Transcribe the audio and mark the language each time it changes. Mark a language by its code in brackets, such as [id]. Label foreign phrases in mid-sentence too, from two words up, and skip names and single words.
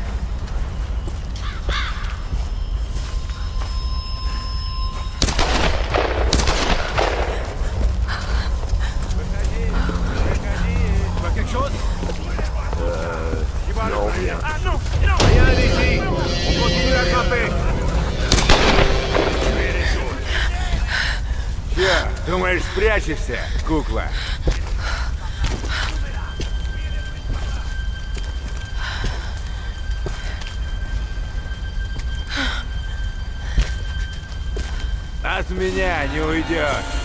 [fr] Tu vois quelque chose? Non, rien. Ah non, non. Rien ici. On continue à grimper. [ru] Че, думаешь, спрячешься, кукла? От меня не уйдешь.